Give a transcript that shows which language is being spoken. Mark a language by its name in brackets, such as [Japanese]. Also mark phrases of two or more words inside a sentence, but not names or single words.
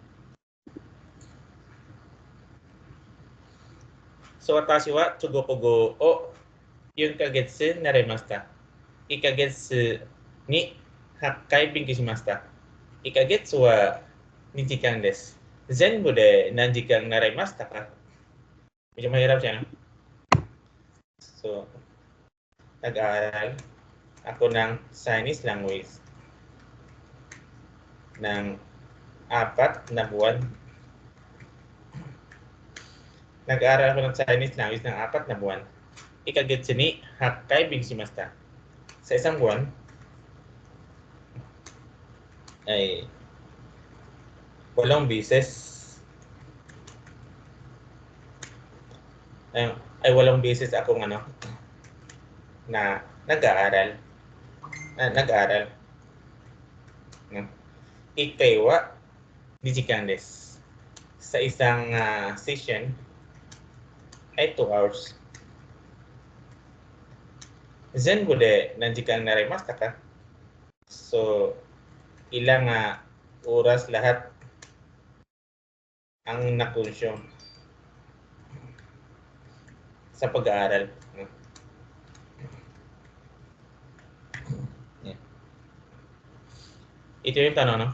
[Japanese] So 私 は 中国語 を 4 ヶ月習いました。1ヶ月に8回勉強しました。1ヶ月は2時間です。全部で何時間習いましたか? [Filipino] Medyo mahirap siya, no? So, nag-aaral ako ng [English] Chinese language [Filipino] ng 4 na buwan. Nag-aaral ako ng [English] Chinese language [Filipino] ng 4 na buwan. [Japanese] 1 ヶ月に8回勉強しました。 [Filipino] Sa isang buwan ay 8 beses ay 8 beses akong ano na nag-aaral. Nag-aaral. No? [Japanese] 1 回は2時間です。 [Filipino] Sa isang session ay 2 hours. [Japanese] 全部で何時間習いましたか? [Filipino] So, ilang oras lahat ang nakonsume sa pag-aaral. Ito yung tanong, no?